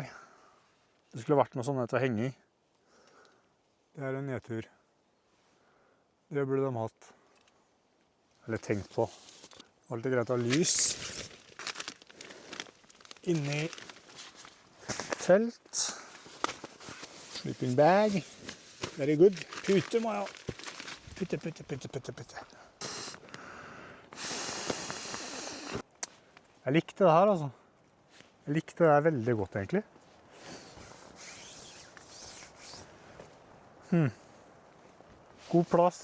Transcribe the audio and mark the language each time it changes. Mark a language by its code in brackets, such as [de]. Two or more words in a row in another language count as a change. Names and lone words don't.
[no] Det skulle vært noe sånn til å henge i. Det er en nedtur. Det burde de hatt. Eller tenkt på. Alltid greit å ha lys. Inni telt. [en] Sleeping bag. Very good. [no] Pute må jeg ha. Putte. Jeg likte det her, altså. Jeg likte det her veldig godt, egentlig. God plass.